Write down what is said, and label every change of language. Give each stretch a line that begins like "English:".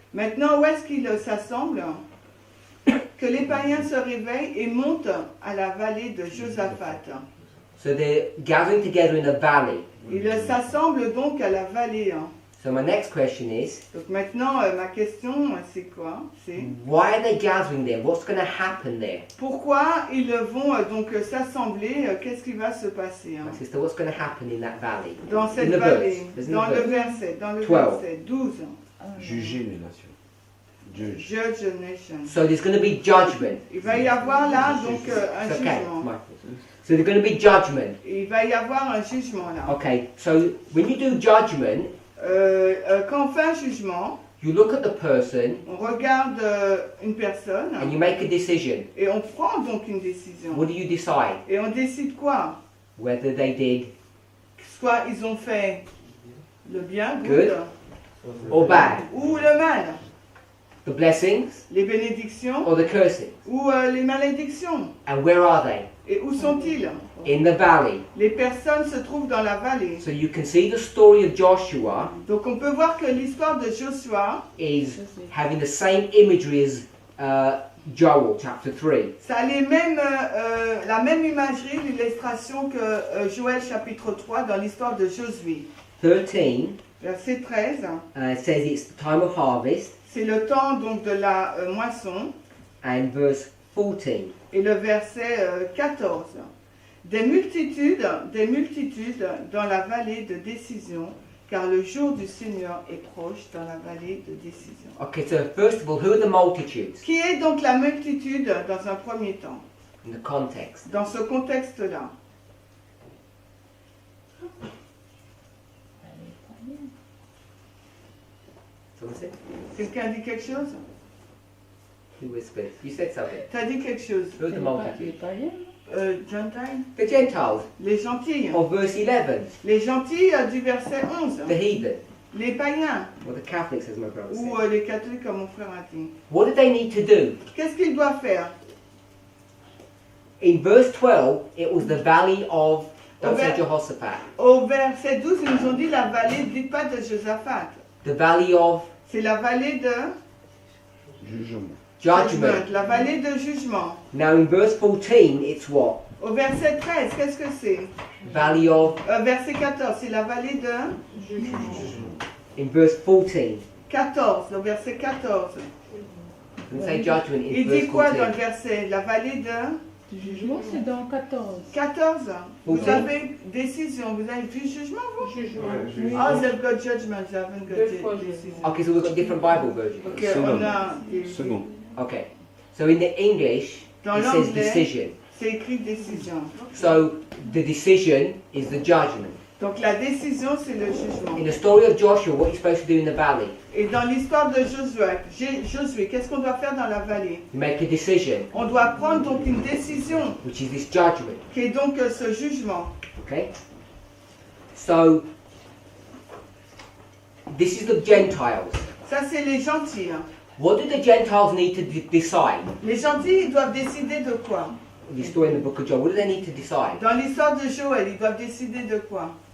French: Maintenant, où est-ce qu'ils s'assemblent? Que les païens se réveillent et montent à la vallée de Josaphat.
English: So they're gathering together in a valley.
French: Ils s'assemblent donc à la vallée. Hein.
English: So my next question is,
French: Donc maintenant, ma question, c'est quoi? C'est
English: why are they gathering there? What's going to happen there?
French: pourquoi ils vont donc s'assembler? Qu'est-ce qui va se passer hein?
English: My sister, what's going to happen in that valley?
French: Dans cette
English: In the
French: vallée,
English: verse. There's
French: dans
English: no
French: le
English: verse.
French: verset
English: 12.
French: verset 12. Juger les nations.
English: Judge. Judge the nation. So there's going to be judgment.
French: Il va y avoir là donc un
English: It's okay,
French: jugement.
English: Michael. So there's going to be judgment.
French: Il va y avoir un jugement là.
English: Okay, so when you do judgment,
French: Quand on fait un jugement,
English: you look at the person
French: on regarde une personne
English: and you make a decision.
French: et on prend donc une décision.
English: What do you decide?
French: Et on décide quoi?
English: Whether they did
French: Soit ils ont fait le bien,
English: Good. or bad,
French: ou le mal,
English: the blessings
French: les bénédictions
English: or the cursing.
French: ou les malédictions.
English: And where are they?
French: Et où sont-ils?
English: In the valley.
French: Les personnes se trouvent dans la vallée.
English: So you can see the story of Joshua
French: Donc on peut voir que l'histoire de Joshua,
English: is having the same imagery as Joel chapter 3.
French: ça a les mêmes, la même imagerie, l'illustration que Joël chapitre 3 dans l'histoire de Josué.
English: 13
French: Verset 13,
English: says it's the time of harvest,
French: c'est le temps donc de la moisson.
English: and verse 14.
French: Et le verset 14. Des multitudes dans la vallée de décision, car le jour du Seigneur est proche dans la vallée de décision.
English: Okay, so first of all, who are the multitudes
French: Qui est donc la multitude dans un premier temps,
English: in the context?
French: dans ce contexte-là?
English: Someone said?
French: Quelqu'un dit quelque chose?
English: Who whispered? You said something.
French: Tu as dit quelque chose?
English: Who are the multitudes? Gentile? The Gentiles.
French: Les gentils.
English: Of verse 11.
French: Les gentils du verset 11.
English: The heathen.
French: Les païens.
English: Or the Catholics, as my brother
French: Ou
English: said.
French: les catholiques comme mon frère a dit.
English: What do they need to do?
French: Qu'est-ce qu'ils doivent faire?
English: In verse 12, it was the valley of, don't say Okay. Jehoshaphat,
French: Au verset 12, ils nous ont dit la vallée, dites pas de Josaphat.
English: the valley of
French: C'est la vallée de Jugement.
English: Judgment.
French: La vallée de jugement.
English: Now in verse 14, it's what?
French: Au verset 13, qu'est-ce que c'est?
English: Valley of.
French: Verset 14, c'est la vallée de
English: In verse 14.
French: 14, au verset 14.
English: Doesn't say judgment in
French: Il
English: verse
French: dit quoi dans le
English: 14.
French: verset? La vallée de Jugement, c'est dans 14. 14. Vous Ok. avez décision, vous avez vu jugement, vous? Jugement.
English: Ah, they've got judgment, they haven't got
French: Deux fois
English: decision. Okay, so we've got different Bible versions.
French: Ok,
English: Second.
French: on a...
English: Second. Okay. So in the English,
French: Dans
English: it says
French: l'anglais,
English: decision.
French: c'est écrit décision.
English: So the decision is the judgment.
French: Donc la décision, c'est le jugement.
English: In the story of Joshua, what you're supposed to do in the valley,
French: Et dans l'histoire de Josué, qu'est-ce qu'on doit faire dans la vallée?
English: you make a decision,
French: On doit prendre donc une décision,
English: which is this judgment.
French: qui est donc ce jugement.
English: Okay? So this is the Gentiles.
French: Ça, c'est les gentils. Hein.
English: What do the Gentiles need to decide?
French: Les gentils, ils doivent décider de quoi?
English: The story in the book of John. What do they need to decide?
French: Dans l'histoire de Joël, ils doivent décider de quoi?